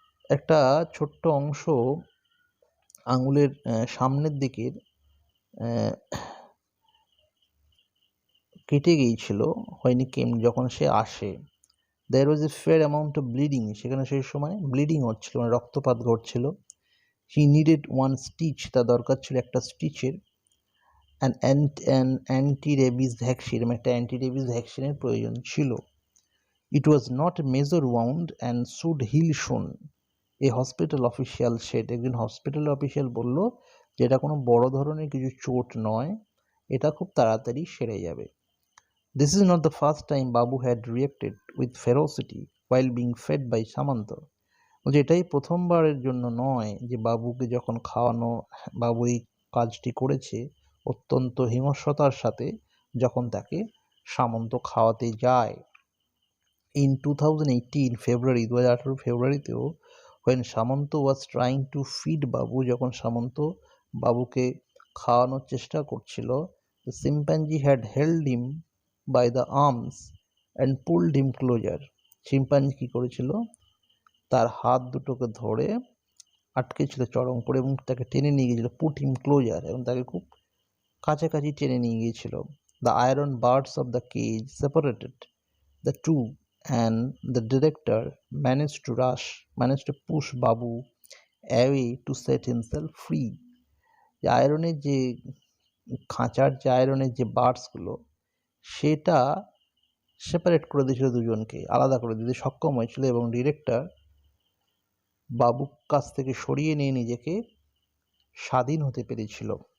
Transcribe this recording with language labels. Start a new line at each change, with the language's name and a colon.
Bangla: একটা ছোট্ট অংশ আঙুলের সামনের দিকের কেটে গিয়েছিল
English: when he came,
Bangla: যখন সে আসে।
English: there was a fair amount of bleeding,
Bangla: সেখানে সেই সময় ব্লিডিং হচ্ছিল, মানে রক্তপাত ঘটছিল।
English: he needed one stitch,
Bangla: তার দরকার ছিল একটা স্টিচের।
English: an anti-rabies vaccine,
Bangla: একটা অ্যান্টি-রেবিস ভ্যাকসিনের প্রয়োজন ছিল।
English: It was not a major wound and should heal soon, a hospital official said.
Bangla: একজন হসপিটাল অফিসিয়াল বলল যে এটা কোনো বড় ধরনের কিছু চোট নয়, এটা খুব তাড়াতাড়ি সেরে যাবে।
English: This is not the first time Babu had reacted with ferocity while being fed by Samanta.
Bangla: বলছে এটাই প্রথমবারের জন্য নয় যে বাবুকে যখন খাওয়ানো, বাবু এই কাজটি করেছে অত্যন্ত হিংস্রতার সাথে যখন তাকে সামন্ত খাওয়াতে যায়।
English: In 2018
Bangla: February, 2018 ফেব্রুয়ারিতেও
English: when Samanta was trying to feed Babu,
Bangla: যখন সামন্ত বাবুকে খাওয়ানোর চেষ্টা করছিল,
English: the chimpanzee had held him by the arms and pulled him closer.
Bangla: Chimpanzee কী করেছিল, তার হাত দুটোকে ধরে আটকেছিল চড়ং করে এবং তাকে টেনে নিয়ে গিয়েছিল,
English: put him closer,
Bangla: এবং তাকে খুব কাছাকাছি টেনে নিয়ে গিয়েছিল।
English: The iron bars of the cage separated the two and the director managed to push Babu away to set himself free.
Bangla: যে আয়রনের যে খাঁচার যে আয়রনের যে বার্ডসগুলো, সেটা সেপারেট করে দিয়েছিল, দুজনকে আলাদা করে দিতে সক্ষম হয়েছিল এবং ডিরেক্টর বাবুর কাছ থেকে সরিয়ে নিয়ে নিজেকে স্বাধীন হতে পেরেছিল।